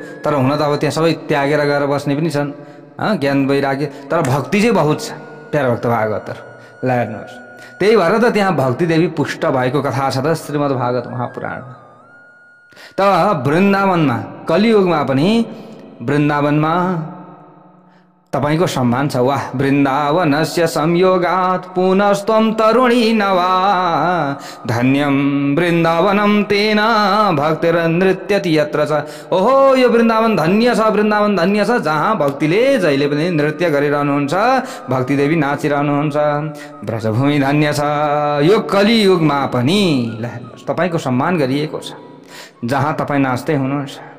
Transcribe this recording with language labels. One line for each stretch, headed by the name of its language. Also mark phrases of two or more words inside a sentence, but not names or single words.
Nepali: तर हुन त अब त्यहाँ सबै त्यागेर गएर बस्ने पनि छन्, ज्ञान वैराग्य, तर भक्ति चाहिँ बहुत छ प्यारो भक्त भागवतहरू। ल हेर्नुहोस्, त्यही भएर त त्यहाँ भक्ति देवी पुष्ट भएको कथा छ त श्रीमद् भागवत महापुराणमा। त वृन्दावनमा कलियुगमा पनि वृन्दावनमा तपाईको सम्मान छ।
Sanskrit: वाह वृन्दावनस्य संयोगात् पुनस्त्वं तरुणी नवा, धन्यं वृन्दावनं तेन भक्तिर्नृत्यति यत्र च।
Nepali: ओहो यो वृन्दावन धन्य छ, वृन्दावन धन्य छ जहाँ भक्तिले जहिले पनि नृत्य गरिरहनुहुन्छ, भक्ति देवी नाचिरहनुहुन्छ। ब्रजभूमि धन्य छ यो कलियुगमा पनि। ल हेर्नुहोस् तपाईको सम्मान गरिएको छ जहाँ तपाईँ नाच्दै हुनुहुन्छ।